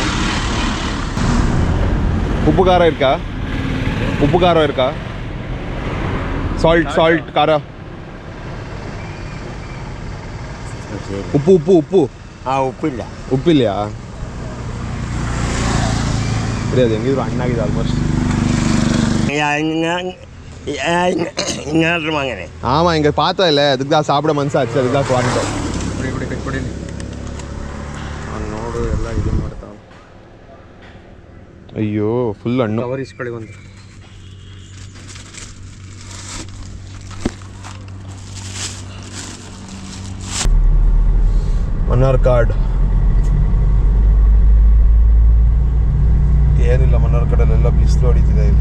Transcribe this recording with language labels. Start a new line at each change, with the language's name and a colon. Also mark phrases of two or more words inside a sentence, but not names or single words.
Kannada: ಉಪ್ಪು ಖಾರ ಇರ್ಕಾ? ಉಪ್ಪು ಖಾರ ಇರ್ಕಾ? ಸಾಲ್ಟ್ ಖಾರ ಉಪ್ಪು ಹಾಂ ಉಪ್ಪಿಲ್ಲ. ಉಪ್ಪಿಲ್ಯಾ? ಸರಿ, ಅದು ಹೆಂಗಿದ್ರು ಹಣ್ಣಾಗಿದೆ ಆಲ್ಮೋಸ್ಟ್.
Malayalam: ഇങ്ങോട്ട് അങ്ങനെ
Tamil: ஆமாம், இங்கே பார்த்தா இல்லை, அதுக்கு தான் சாப்பிட மனசாச்சு, அதுக்கு தான் வாங்கிட்டோம்.
Kannada: ಕೊಡಿ ನೋಡು ಎಲ್ಲ ಇದು ಮಾಡ್ತಾವೆ. ಅಯ್ಯೋ ಫುಲ್ ಹಣ್ಣು. ಕವರ್ ಇಸ್ಕೊಳ್ಳಿ ಒಂದು. ಮನ್ನಾರ್ ಕಾರ್ಡ್ ಏನಿಲ್ಲ, ಮನ್ನಾರ್ ಕಡೆಯಲ್ಲೆಲ್ಲ ಬಿಸಿಲು ಹೊಡಿತಿದೆ ಇಲ್ಲಿ.